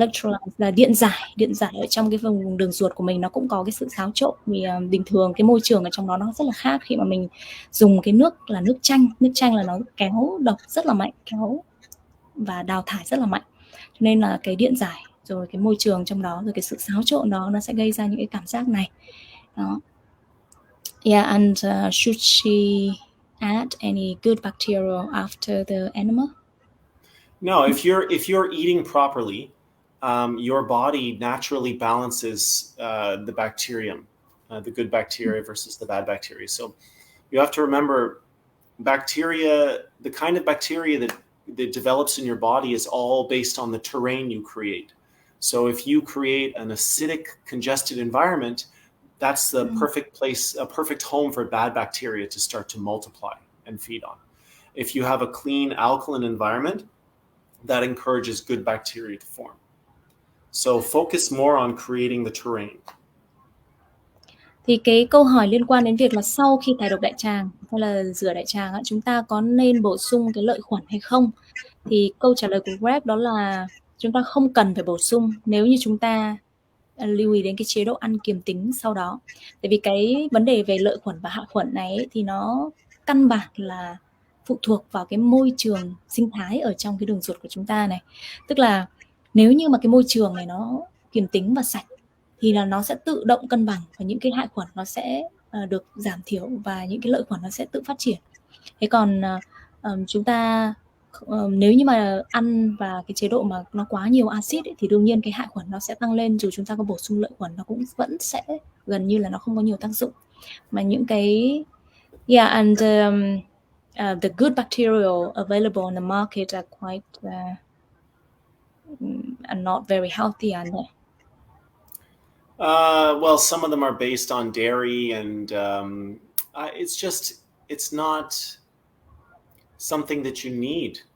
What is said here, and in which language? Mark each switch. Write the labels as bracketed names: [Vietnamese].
[Vietnamese] Electrolytes là điện giải ở trong cái vùng đường ruột của mình nó cũng có cái sự xáo trộn, vì bình thường cái môi trường ở trong đó nó rất là khác khi mà mình dùng cái nước là nước chanh là nó kéo độc rất là mạnh, kéo và đào thải rất là mạnh, cho nên là cái điện giải rồi cái môi trường trong đó rồi cái sự xáo trộn đó nó sẽ gây ra những cái cảm giác này đó. [English] Yeah, and should she add any good bacteria after the enema? No, if you're eating properly, your body naturally balances the bacterium, the good bacteria versus the bad bacteria. So you have to remember, bacteria, the kind of bacteria that develops in your body is all based on the terrain you create. So if you create an acidic, congested environment, that's the perfect place, a perfect home for bad bacteria to start to multiply and feed on. If you have a clean, alkaline environment, that encourages good bacteria to form. So focus more on creating the terrain. [Vietnamese] Thì cái câu hỏi liên quan đến việc là sau khi thải độc đại tràng hay là rửa đại tràng, chúng ta có nên bổ sung cái lợi khuẩn hay không? Thì câu trả lời của Greg đó là chúng ta không cần phải bổ sung nếu như chúng ta lưu ý đến cái chế độ ăn kiềm tính sau đó. Tại vì cái vấn đề về lợi khuẩn và hạ khuẩn này ấy, thì nó căn bản là phụ thuộc vào cái môi trường sinh thái ở trong cái đường ruột của chúng ta này. Tức là nếu như mà cái môi trường này nó kiềm tính và sạch thì là nó sẽ tự động cân bằng, và những cái hại khuẩn nó sẽ được giảm thiểu và những cái lợi khuẩn nó sẽ tự phát triển. Thế còn chúng ta nếu như mà ăn và cái chế độ mà nó quá nhiều axit ấy, thì đương nhiên cái hại khuẩn nó sẽ tăng lên, dù chúng ta có bổ sung lợi khuẩn nó cũng vẫn sẽ gần như là nó không có nhiều tác dụng. Mà những cái [English] and the good bacteria available on the market are quite are not very healthy, are they? Well, some of them are based on dairy, and it's not something that you need.